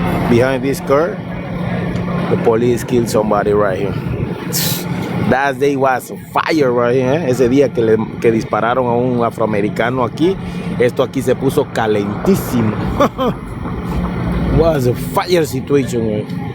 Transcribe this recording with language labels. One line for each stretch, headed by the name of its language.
English: Behind this car, the police killed somebody right here. That day was fire right here.
Spanish: Ese día que dispararon a un afroamericano aquí, esto aquí se puso calentísimo.
English: Was a fire situation, right?